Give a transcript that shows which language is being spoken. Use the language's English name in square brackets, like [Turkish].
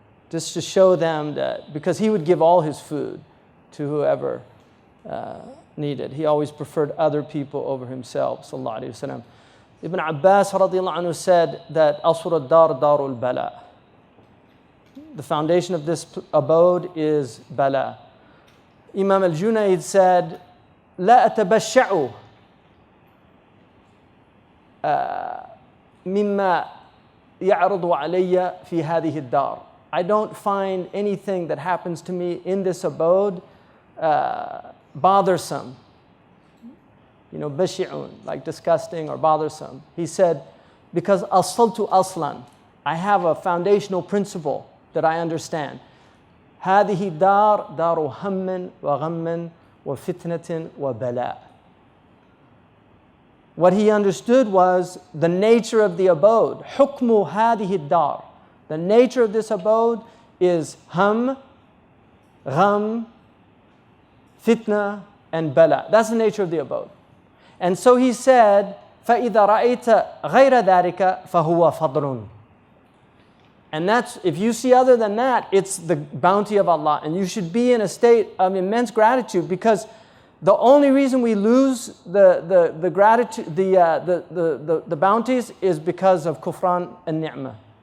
[English] Just to show them that, because he would give all his food to whoever needed. He always preferred other people over himself, sallallahu alayhi wa sallam. Ibn Abbas radiallahu anhu said that [Arabic] أَصْرُ الدَّارِ دَارُ الْبَلَى. [English] The foundation of this abode is bala. Imam al-Junayd said, [Arabic] لا أتبشع مما يعرض علي في هذه الدار. [English] I don't find anything that happens to me in this abode bothersome. Bashi'un, like disgusting or bothersome. He said, because asaltu aslan, I have a foundational principle that I understand. [Arabic] هذه الدار دار هم وغم وفتنة وبلاء. [English] What he understood was the nature of the abode. [Arabic] حكم هذه الدار. [English] The nature of this abode is hum, gham, fitna, and bala. That's the nature of the abode. And so he said, [Arabic] فَإِذَا رَأَيْتَ غَيْرَ ذَلِكَ فَهُوَ فَضْلٌ. [English] And that's, if you see other than that, it's the bounty of Allah. And you should be in a state of immense gratitude, because the only reason we lose the gratitude, the bounties, is because of kufran and ni'mah.